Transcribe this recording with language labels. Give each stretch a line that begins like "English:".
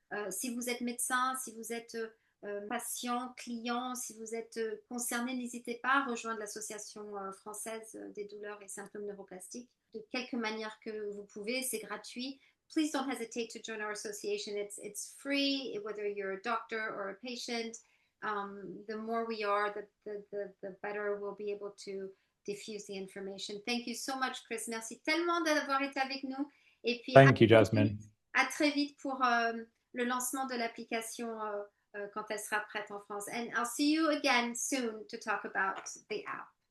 French: Si vous êtes médecin, si vous êtes patient, client, si vous êtes concerné, n'hésitez pas à rejoindre l'association française des douleurs et symptômes neuroplastiques de quelque manière que vous pouvez. C'est gratuit.
English: Please don't hesitate to join our association. It's free, whether you're a doctor or a patient. The more we are, the better we'll be able to diffuse the information. Thank you so much, Chris.
French: Merci tellement d'avoir été avec nous. Et puis,
English: Thank you, Jasmine.
French: À très vite pour le lancement de l'application quand elle sera prête en France.
English: And I'll see you again soon to talk about the app.